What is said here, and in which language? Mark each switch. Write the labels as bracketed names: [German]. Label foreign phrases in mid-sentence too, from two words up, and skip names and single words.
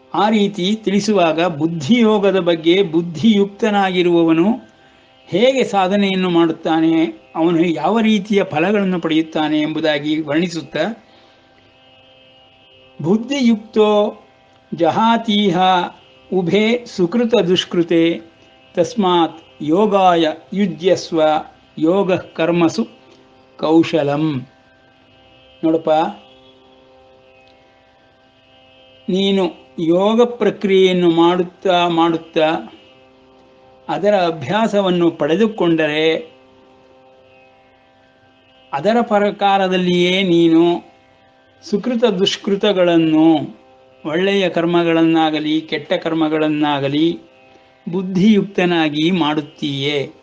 [Kannada] ಆ ರೀತಿ ತಿಳಿಸುವಾಗ ಬುದ್ಧಿಯೋಗದ ಬಗ್ಗೆ ಬುದ್ಧಿಯುಕ್ತನಾಗಿರುವವನು ಹೇಗೆ ಸಾಧನೆಯನ್ನು ಮಾಡುತ್ತಾನೆ, ಅವನು ಯಾವ ರೀತಿಯ ಫಲಗಳನ್ನು ಪಡೆಯುತ್ತಾನೆ ಎಂಬುದಾಗಿ ವರ್ಣಿಸುತ್ತಾ, [Sanskrit] ಬುದ್ಧಿಯುಕ್ತೋ ಜಹಾತೀಹ ಉಭೇ ಸುಕೃತ ದುಷ್ಕೃತೆ ತಸ್ಮಾತ್ ಯೋಗಾಯ ಯುಜ್ಯಸ್ವ ಯೋಗ ಕರ್ಮಸು ಕೌಶಲಂ. [Kannada] ನೋಡಪ್ಪ, ನೀನು ಯೋಗ ಪ್ರಕ್ರಿಯೆಯನ್ನು ಮಾಡುತ್ತಾ ಮಾಡುತ್ತಾ ಅದರ ಅಭ್ಯಾಸವನ್ನು ಪಡೆದುಕೊಂಡರೆ ಅದರ ಪ್ರಕಾರದಲ್ಲಿಯೇ ನೀನು ಸುಕೃತ ದುಷ್ಕೃತಗಳನ್ನು, ಒಳ್ಳೆಯ ಕರ್ಮಗಳನ್ನಾಗಲಿ ಕೆಟ್ಟ ಕರ್ಮಗಳನ್ನಾಗಲಿ ಬುದ್ಧಿಯುಕ್ತನಾಗಿ ಮಾಡುತ್ತೀಯೇ.